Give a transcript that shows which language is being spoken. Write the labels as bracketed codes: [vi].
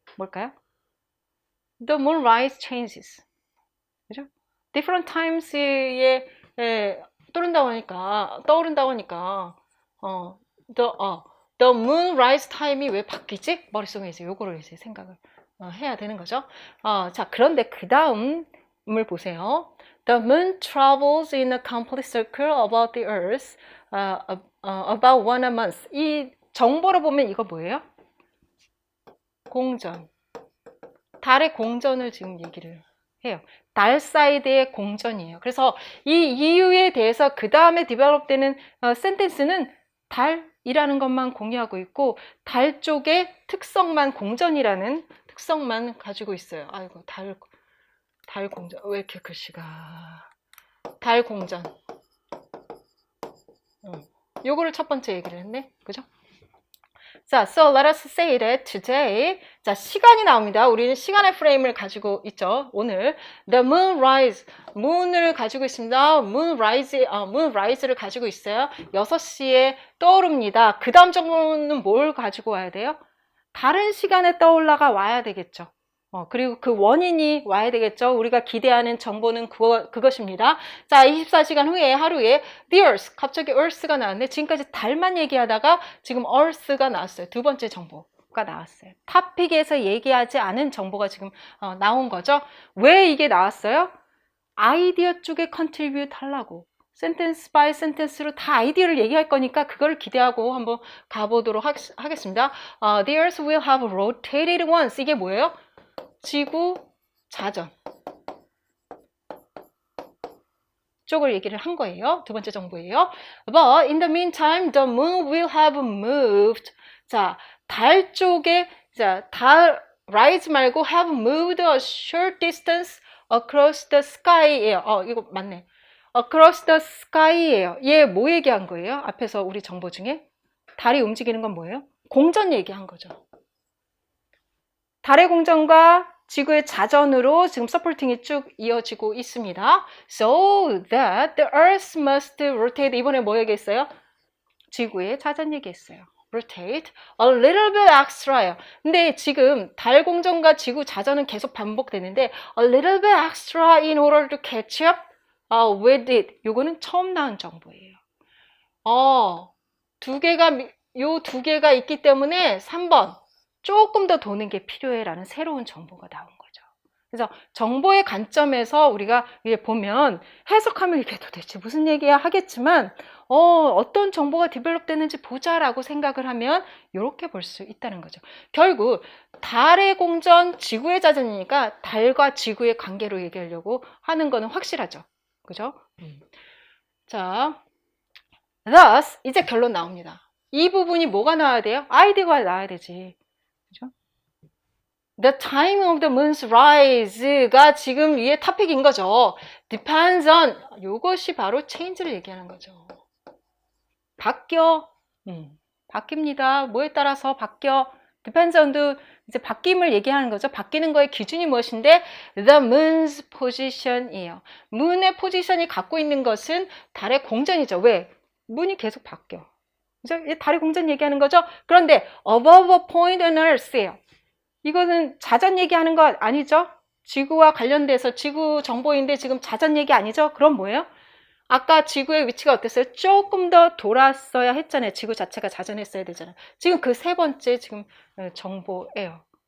[ko] 뭘까요? [en] The moonrise changes. 그죠? different times의 [ko] 떠오른다고 하니까, the moonrise time이 왜 바뀌지? 머릿속에 이제 요거를 이제 생각을 해야 되는 거죠. 자, 그런데 그 다음을 보세요. [en] The moon travels in a complete circle about the earth about 1 a month. [ko] 이 정보로 보면 이거 뭐예요? 공전. 달의 공전을 지금 얘기를 해요. 달 사이드의 공전이에요. 그래서 이 이유에 대해서 그 다음에 디벨롭되는 센텐스는 달이라는 것만 공유하고 있고 달 쪽의 특성만 공전이라는 특성만 가지고 있어요. 아이고 달 공전 왜 이렇게 글씨가 달 공전 요거를 첫 번째 얘기를 했네. 그죠? [en] 자, so let us say that today. [ko] 자, 시간이 나옵니다. 우리는 시간의 프레임을 가지고 있죠. 오늘 the moon rise, moon을 가지고 있습니다. moonrise를 가지고 있어요. 6시에 떠오릅니다. 그 다음 정보는 뭘 가지고 와야 돼요? 다른 시간에 떠올라가 와야 되겠죠. 그리고 그 원인이 와야 되겠죠. 우리가 기대하는 정보는 그것입니다. 자, 24시간 후에 하루에 the earth, 갑자기 earth가 나왔는데 지금까지 달만 얘기하다가 지금 earth가 나왔어요. 두 번째 정보가 나왔어요. 토픽에서 얘기하지 않은 정보가 지금 나온 거죠. 왜 이게 나왔어요? 아이디어 쪽에 컨트리뷰트 하려고. 센텐스 바이 센텐스로 다 아이디어를 얘기할 거니까 그걸 기대하고 한번 가보도록 하겠습니다. [en] The earth will have rotated once. [ko] 이게 뭐예요? 지구 자전 쪽을 얘기를 한 거예요. 두 번째 정보예요. [en] But in the meantime, the moon will have moved. 자, 달 쪽에 달 rise 말고 have moved a short distance across the sky예요. [ko] 이거 맞네. [en] Across the sky예요. [ko] 얘 뭐 얘기한 거예요? 앞에서 우리 정보 중에 달이 움직이는 건 뭐예요? 공전 얘기한 거죠. 달의 공전과 지구의 자전으로 지금 서포팅이 쭉 이어지고 있습니다. [en] So that the earth must rotate. [ko] 이번에 뭐 얘기했어요? 지구의 자전 얘기했어요. [en] rotate a little bit extra예요. [ko] 근데 지금 달 공전과 지구 자전은 계속 반복되는데 [en] a little bit extra in order to catch up with it. [ko] 요거는 처음 나온 정보예요. 요 두 개가 있기 때문에 3번 조금 더 도는 게 필요해라는 새로운 정보가 나온 거죠. 그래서 정보의 관점에서 우리가 보면 해석하면 이게 도대체 무슨 얘기야 하겠지만 어떤 정보가 디벨롭 되는지 보자라고 생각을 하면 이렇게 볼 수 있다는 거죠. 결국 달의 공전, 지구의 자전이니까 달과 지구의 관계로 얘기하려고 하는 거는 확실하죠. 그죠? 자, thus 이제 결론 나옵니다. 이 부분이 뭐가 나와야 돼요? 아이디어가 나와야 되지. [en] The time of the moon's rise가 [ko] 지금 위에 토픽인 거죠. Depends on 이것이 바로 change를 얘기하는 거죠. 바뀌어, 바뀝니다. 뭐에 따라서 바뀌어. Depends on the 이제 바뀜을 얘기하는 거죠. 바뀌는 거의 기준이 무엇인데 the moon's position이에요. moon의 포지션이 갖고 있는 것은 달의 공전이죠. 왜? moon이 계속 바뀌어. 그죠? 달의 공전 얘기하는 거죠. [en] 그런데 above a point on earth예요. [ko] 이거는 자전 얘기하는 거 아니죠? 지구와 관련돼서 지구 정보인데 지금 자전 얘기 아니죠? 그럼 뭐예요? 아까 지구의 위치가 어땠어요? 조금 더 돌았어야 했잖아요. 지구 자체가 자전했어야 되잖아요. 지금 그 세 번째 지금 정보예요.